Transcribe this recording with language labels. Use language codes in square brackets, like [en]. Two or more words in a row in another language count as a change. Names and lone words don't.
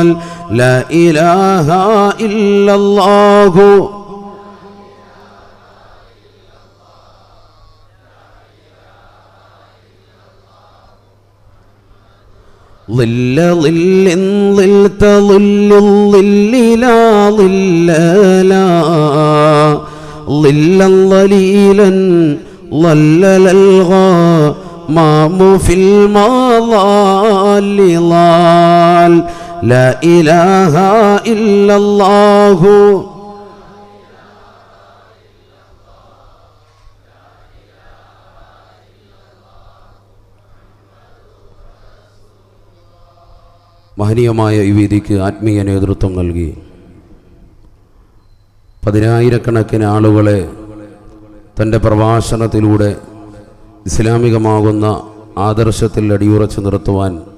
[ar] لا إله إلا الله ظل ظل ظلت ظل الظل لا ظل لا ظلا ظليلا ظلل الغمام في المظال ضال. لا إله إلا الله [ml] മഹനീയമായ ഈ വേദിക്ക് ആത്മീയ നേതൃത്വം നൽകി പതിനായിരക്കണക്കിന് ആളുകളെ തൻ്റെ പ്രഭാഷണത്തിലൂടെ ഇസ്ലാമികമാകുന്ന ആദർശത്തിൽ അടിയുറച്ചു നിർത്തുവാൻ